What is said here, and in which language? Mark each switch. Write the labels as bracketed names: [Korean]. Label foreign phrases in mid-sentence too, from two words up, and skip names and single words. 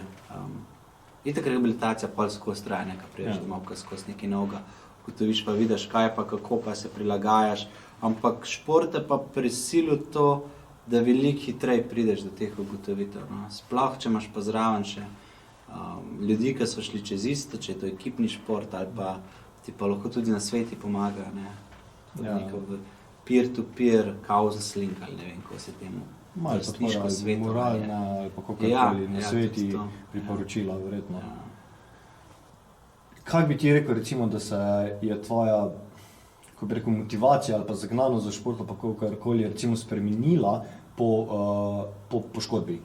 [Slovenian] Itak rehabilitacija pol skozi traja, nekaj priješ domov, ko skozi nekaj novega ugotoviš, pa vidiš, kaj pa, kako pa se prilagajaš. Ampak šport je pa prisilil to, da veliko hitreje prideš do teh ugotovitev, no. Sploh, če imaš pa zraven še ljudi, ki so šli čez isto, če je to ekipni šport ali pa ti pa lahko tudi na sveti pomaga, ne. Neko [English] peer-to-peer counseling [Slovenian] ali ne vem, kako se temu vrstniško svetovanje. Moralna ali pa kakorkoli na sveti priporočila, verjetno. Kaj bi ti rekel, recimo, da se je tvoja, ko bi rekel, motivacija ali pa zagnanost za šport, pa kakorkoli recimo spremenila po poškodbi?